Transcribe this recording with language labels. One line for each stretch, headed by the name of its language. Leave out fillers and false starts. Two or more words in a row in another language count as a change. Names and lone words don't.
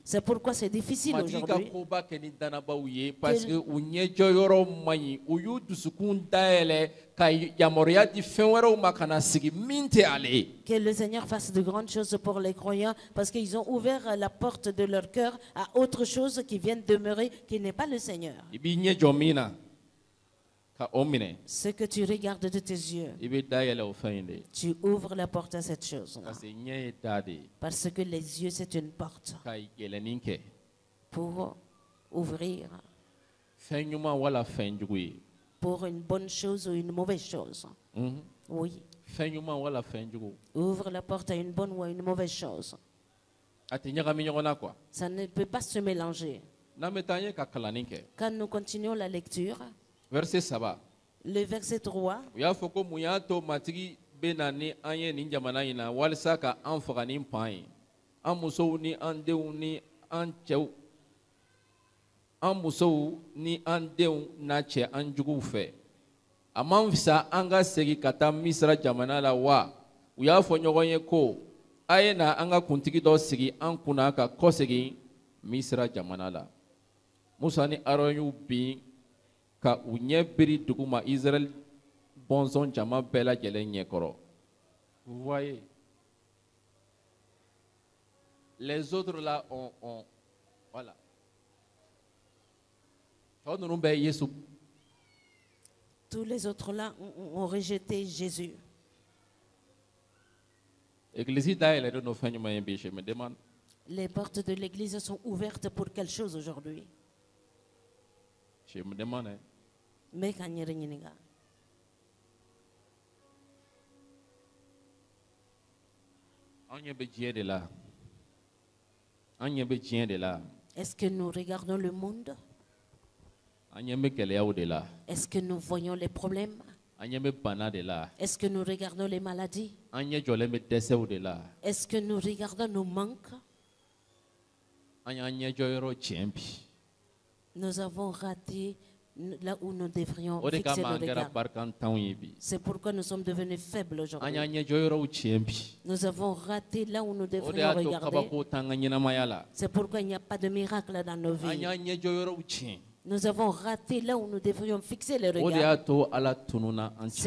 French: C'est pourquoi c'est difficile
Bambara: Matigi ka
French: aujourd'hui.
Bambara: koba kɛ ni danabaw ye
French: parce que
Bambara: u ɲɛjɔ yɔrɔ man ɲi u y'u dusukun dayɛlɛ ka yamaruya di fɛn wɛrɛw ma ka na sigi min tɛ ale ye.
French: Que le Seigneur fasse de grandes choses pour les croyants parce qu'ils ont ouvert la porte de leur cœur à autre chose qui vient demeurer, qui n'est pas le Seigneur.
Bambara: I b'i ɲɛ jɔ min na ka o minɛ
French: Ce que tu regardes de tes yeux,
Bambara: i bɛ dayɛlɛ o fɛn in de ye.
French: tu ouvres la porte à cette chose. Parce que
Bambara: ɲɛ ye da de ye
French: Parce que les yeux, c'est une porte
Bambara: ka yɛlɛnni kɛ
French: pour ouvrir
Bambara: fɛn ɲuman wala fɛn jugu ye.
French: pour une bonne chose ou une mauvaise chose. Mhm. Oui,
Bambara: Fɛn ɲuman wala fɛn jugu
French: ouvre la porte à une bonne ou à une mauvaise chose.
Bambara: a tɛ ɲagami ɲɔgɔn na quoi.
French: Ça ne peut pas se mélanger.
Bambara: N'an bɛ taa an ye ka kalanni kɛ
French: Quand nous continuons la lecture, verset 3 le verset 3,
Bambara: u y'a fɔ ko mun y'a to matigi bɛ na ni an ye nin jamana in na walasa ka an faga ni pan ye an musow ni an denw ni an cɛw an musow ni an denw n'a cɛ an juguw fɛ a man fisa an ka segin ka taa misira jamana la wa u y'a fɔ ɲɔgɔn ye ko a ye na an ka kuntigi dɔ sigi an kunna ka kɔsegin misira jamana la musa ni aron y'u bin ka u ɲɛ biri dugu ma Israël bɔnsɔn jama bɛɛ lajɛlen ɲɛkɔrɔ.
French: Vous voyez, les autres là ont voilà.
Bambara: Tɔ ninnu bɛɛ ye Yesu.
French: tous les autres là ont rejeté Jésus.
Bambara: Église dayɛlɛlen don fɛn jumɛn ye bi?
French: Je me demande. Les portes de l'église sont ouvertes pour quelle chose aujourd'hui? Je me demande. Hein. Mais quand il y a rien,
Bambara: An ɲɛ bɛ diɲɛ de la. An ɲɛ bɛ diɲɛ de la.
French: est-ce que nous regardons le monde?
Bambara: An ɲɛ bɛ gɛlɛyaw de la.
French: Est-ce que nous voyons les problèmes?
Bambara: An ɲɛ bɛ bana de la.
French: Est-ce que nous regardons les maladies?
Bambara: An ɲɛ jɔlen bɛ dɛsɛw de la.
French: Est-ce que nous regardons nos manques?
Bambara: An y'an ɲɛjɔ yɔrɔ tiɲɛ bi.
French: Nous avons raté là où nous devrions
Bambara: O de
French: fixer
Bambara: kama
French: le
Bambara: an kɛra
French: regard.
Bambara: barkantanw ye bi.
French: C'est pourquoi nous sommes devenus faibles
Bambara: An
French: aujourd'hui.
Bambara: y'an ɲɛjɔ yɔrɔw tiɲɛ bi.
French: Nous avons raté là où nous
Bambara: O de
French: devrions
Bambara: y'a to
French: regarder.
Bambara: kabako t'an ka ɲɛnamaya la.
French: C'est pourquoi il n'y a pas de miracle dans nos
Bambara: An
French: vies.
Bambara: y'an ɲɛjɔ yɔrɔw tiɲɛ.
French: Nous avons raté là où nous devrions fixer le
Bambara: O de
French: regard.
Bambara: y'a to Ala tununa an
French: C'est